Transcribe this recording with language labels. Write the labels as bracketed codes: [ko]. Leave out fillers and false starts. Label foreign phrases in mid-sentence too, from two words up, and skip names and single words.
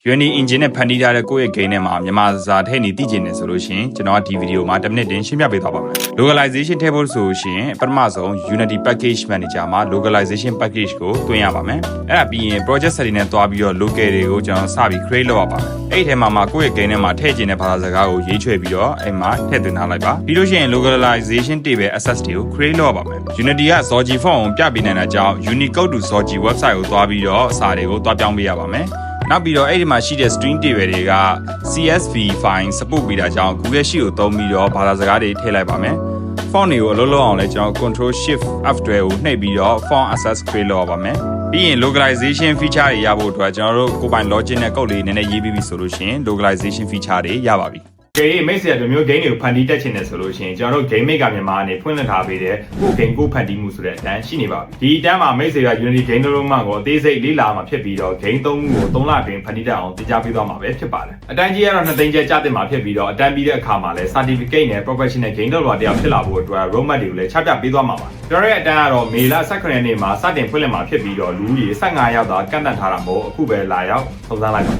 [my] Unity engine နဲ့ဖန်တီးထားတဲ့ကိုယ့်ရဲ့ game ထဲမှာမြန်မာစာထည့်နေသိကျင်နေဆိုလို့ရှိရင်ကျွန်တော်ဒီဗီဒီယိုမှာ10မိနစ်တင်ရှင်းပြပေးသွားပါမယ် localization ထည့်ဖို့ဆိုရှင်ပထမဆုံး Unity package manager မှာ [en] localization package [my] ကိုတွင်းရပါမယ်အဲ့ဒါပြီးရင် [en] project setting [my] နဲ့တွားပြီးတော့ local တွေကိုကျွန်တော်စပြီး create လုပ်ရပါမယ်အဲ့ဒီထဲမှာကိုယ့်ရဲ့ game ထဲမှာထည့်ကျ င်တဲ့ဘာသာစကားကိုရေးချွဲပြီးတော့အဲ့မှာထည့်သွင်းထားလိုက်ပါပြီးလို့ရှိရင် [en] localization table access [my] တွေကို create လုပ်ရပါမယ် Unity က Zogi font ကိုပြပေးနိုင်တာကြောင့် [en] Unicode to Zogi website [my] ကိုတွားပြီးတော့စာတွေကိုတွားပြောင်းပေးရပါမယ်နောက်ပြီးတော့အဲ့ဒီမှာရှိတဲ့ [en] string table [my] တွေက [en] CSV file support [my] ပေးတာကြောင့် Google Sheet ကိုသုံးပြီးတော့ဘာသာစကားတွေထည့်လိုက်ပါမယ် font တွေကိုအလုပ်လုပ်အောင်လဲကျွန်တော် [en] Control Shift F12 [my] ကိုနှိပ်ပြီးတော့ [en] font access create [my] လုပ်ရပါမယ်ပြီးရင် [en] localization feature [my] တွေရဖို့အတွက်ကျွန်တော်တို့ကိုယ်ပိုင် logic နဲ့ code လေးနည်းနည်းရေးပြီးပြီဆိုလို့ရှိရင် [en] localization feature [my] တွေရပါပြီမိတ်ဆွေတို့မျိုး game တွေကိုဖန် တီးတက်ချင်တယ်ဆိုလို့ရှိရင်ကျွန်တော်တို့ [en] game maker [my] မြန်မာအနေဖွင့်လှစ်ထားပေးတဲ့ကို game ကိုဖန်တီးမှုဆိုတဲ့အတန်းရှိနေပါပြီဒီအတန်းမှာမိတ်ဆွေက Unity game လုံးမှကိုအသေးစိတ်လေ့လာမှာဖြစ်ပြီးတော့ game 3ခုကို3လတွင်ဖန်တီးတတ်အောင်သင်ကြားပေးသွားမှာပဲဖြစ်ပါတယ်အတန်းကြီးကတော့2သိန်းကျပ်ကျတင်မှာဖြစ်ပြီးတော့အတန်းပြီးတဲ့အခါမှာလည်း certificate နဲ့ [en] professional game developer [my] တယောက်ဖြစ်လာဖို့အတွက် roadmap တွေကိုလည်းချပြပေးသွားမှာပါကျွန်တော်ရဲ့အတန်းကတော့မေလ18ရက်နေ့မှာစတင်ဖွင့်လှစ်မှာဖြစ်ပြီးတော့လူကြီး15ယောက်သာကန့်သတ်ထားတာမို့အခုပဲလာရောက်သုံးသပ်လိုက်ပါ